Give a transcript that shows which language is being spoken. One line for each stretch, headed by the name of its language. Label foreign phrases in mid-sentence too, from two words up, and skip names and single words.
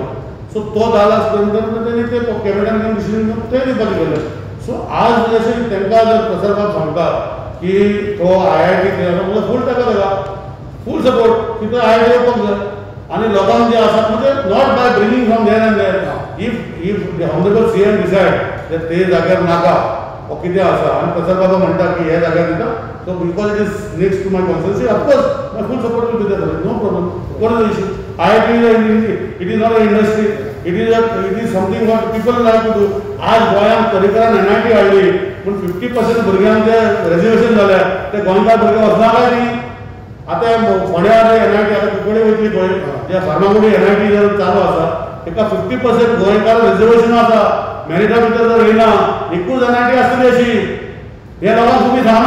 Konkani: सो तो 10 लाख
English: square meter
Konkani: तेणी ते कॅबिनेटान घेवन डिसिजन घेवन ते दिवपाचें केलें. सो आज जशें तांकां जर प्रसाद बाब सांगता की तो IIT केला मला फूल ताका दिला
English: full support
Konkani: की तो IIT येवपाक जाय. आनी लोकांक जे आसा म्हणजे
English: not by bringing from there and there if the honourable CM decided
Konkani: ते जाग्यार नाका ओ कितें आसा आनी प्रसाद बाबा म्हणटा की हे जाग्यार दिता
English: so because it is next to my constituency of course my full support will be there no problem. what is the issue? IIT it is not an industry, it is something what people like to do.
Konkani: आज गोंयांत पर्रीकरान NIT हाडली पूण 50% भुरग्यांचे रेजर्वेशन जाल्या ते गोंयकार भुरगे वचना काय न्ही. आतां फोंड्या NIT आतां कुंकळी वयतली पळय जे फार्मागुडी NIT जर चालू आसा ताका 50% गोंयकार रेजर्वेशन आसा. मेरिटा भितर जर येयना एकूच NIT आसतली अशी हे लोकांक तुमी सांगना.